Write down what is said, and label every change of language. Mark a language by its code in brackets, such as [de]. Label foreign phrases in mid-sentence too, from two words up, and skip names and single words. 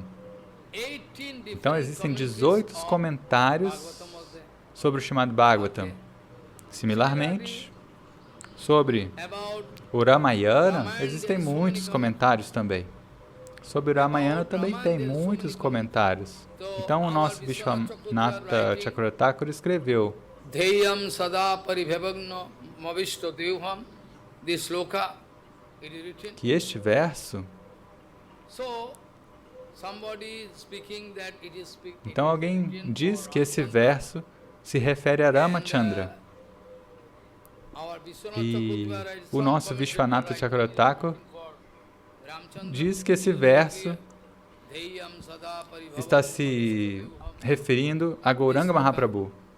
[pt] Então, existem 18 comentários sobre o Srimad Bhagavatam. Similarmente, sobre o Ramayana, existem muitos comentários também. Sobre o Ramayana também tem muitos comentários. Então, o nosso Vishwanatha Chakravarti escreveu [sa] Deyam sada paribhavagna mavishto devham. [en] This sloka, it is written. [pt] Que este verso, então alguém diz que esse verso se refere a Ramachandra. E o nosso Vishwanatha Chakravarti diz que esse verso está se referindo a Gauranga Mahaprabhu.